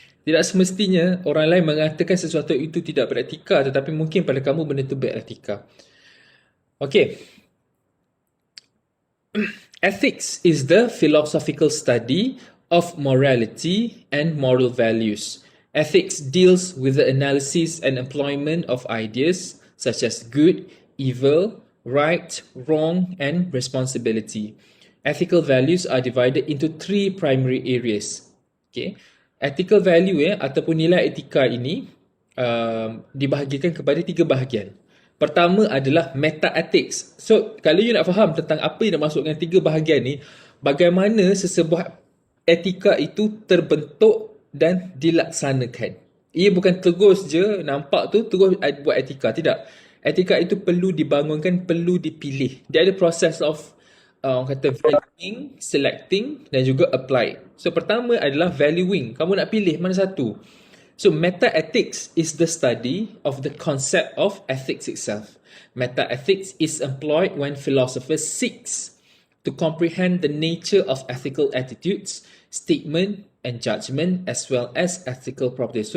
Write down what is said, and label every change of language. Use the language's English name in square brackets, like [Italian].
[Malay] Tidak semestinya orang lain mengatakan sesuatu itu tidak beretika, tetapi mungkin pada kamu benda itu beretika. [English] Okay. Ethics is the philosophical study of morality and moral values. Ethics deals with the analysis and employment of ideas such as good, evil, right, wrong, and responsibility. Ethical values are divided into three primary areas. Okay. Ethical value [Malay] ataupun nilai etika ini dibahagikan kepada tiga bahagian. Pertama adalah meta-ethics. So, kalau you nak faham tentang apa yang dimaksud dengan tiga bahagian ni, bagaimana sesebuah etika itu terbentuk dan dilaksanakan. Ia bukan terus je nampak tu, terus buat etika. Tidak. Etika itu perlu dibangunkan, perlu dipilih. Dia ada proses of kata valuing, selecting dan juga apply. So pertama adalah valuing. Kamu nak pilih mana satu. [English] So meta-ethics is the study of the concept of ethics itself. Meta-ethics is employed when philosophers seeks to comprehend the nature of ethical attitudes, statement and judgment as well as ethical properties.